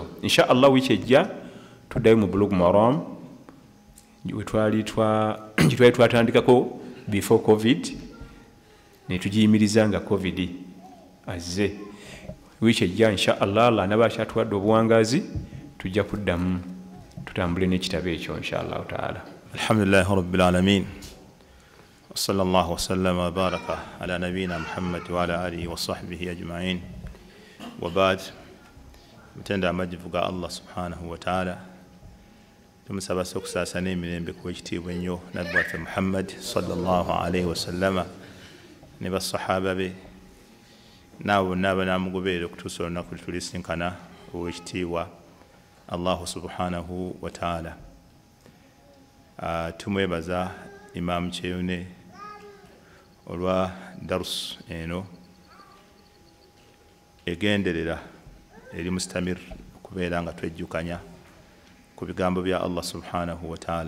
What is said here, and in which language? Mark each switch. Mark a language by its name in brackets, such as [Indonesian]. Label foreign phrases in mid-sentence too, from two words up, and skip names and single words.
[Arabic] إن شاء الله [Ganda] wiki ejja tuddayo mu Bulugh Maram twali twatandikako before COVID ne tugiyimiriza nga COVID azze. Wiki ejja [Arabic] إن شاء الله [Ganda] naba akyatuwadde obuwangazi tujja kuddamu tutambule n'ekitabo ekyo [Arabic] إن شاء الله تعالى. الحمد لله رب العالمين. وصلى الله وسلم وبارك على نبينا محمد وعلى آله وصحبه أجمعين. [Ganda] وبعد mtenda amajivuga [Arabic] الله سبحانه وتعالى [Ganda] tumusaba sokusasa n'emirembe ku ekitiibwa ennyo nabbi waffe Muhammad [Arabic] صلى الله عليه وسلم [Ganda] ne basahaba be n'abo bonna abanaamugoberera okutuusa olunaku lwe tulisinkana ow'ekitiibwa [Arabic] الله سبحانه وتعالى. [Ganda] Tumwebaza Imam Kyeyune olwa darus eno egenderera eri mustamir okubeera nga twejjukanya ku bigambo bya [Arabic] الله سبحانه وتعالى.